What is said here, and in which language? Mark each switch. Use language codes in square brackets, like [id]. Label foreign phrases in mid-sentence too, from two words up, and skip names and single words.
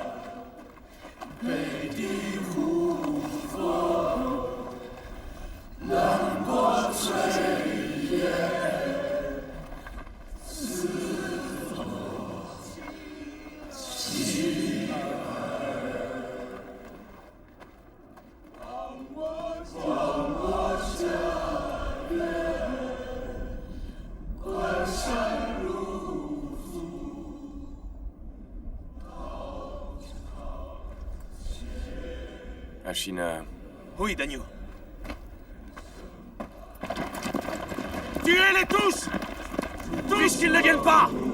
[zh] 北地胡风，南国炊烟，四风起儿，望我家园。关山如足， [fr] Ashina. Oui, Dagnou. Tuez-les tous! Puisqu'ils ne viennent pas!